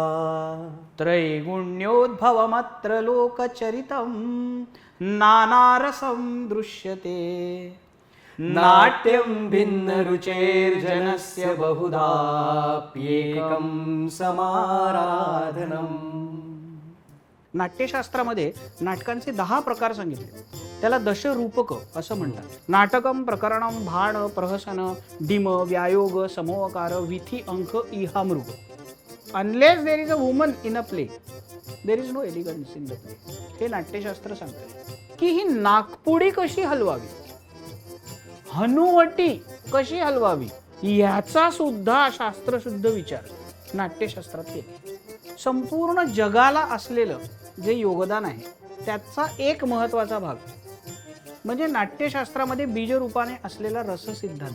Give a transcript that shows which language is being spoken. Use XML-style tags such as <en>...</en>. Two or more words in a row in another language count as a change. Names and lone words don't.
<sa>त्रैगुण्योद्भवमत्र लोकचरितं नानारसं दृश्यते नाट्यं भिन्नरुचेर्जनस्य बहुधाप्येकं समाराधनम्.</sa> <mr>नाट्यशास्त्रामध्ये नाटकांचे 10 प्रकार सांगितले. त्याला दशरूपक असं म्हणतात. नाटकम प्रकरणम भाण प्रहसन डिम व्यायोग समोवकार विथी अंक इहामृग.</mr> <en>Unless there is a woman in a play there is no elegance in the play.</en> <mr>हे नाट्यशास्त्र सांगते की ही नागपुडी कशी हलवावी, हनुवटी कशी हलवावी, याचा सुद्धा शास्त्रशुद्ध विचार नाट्यशास्त्रात केला. संपूर्ण जगाला असलेलं जे योगदान आहे त्याचा एक महत्त्वाचा भाग म्हणजे नाट्यशास्त्रामध्ये बीजरूपाने असलेला रससिद्धांत.</mr>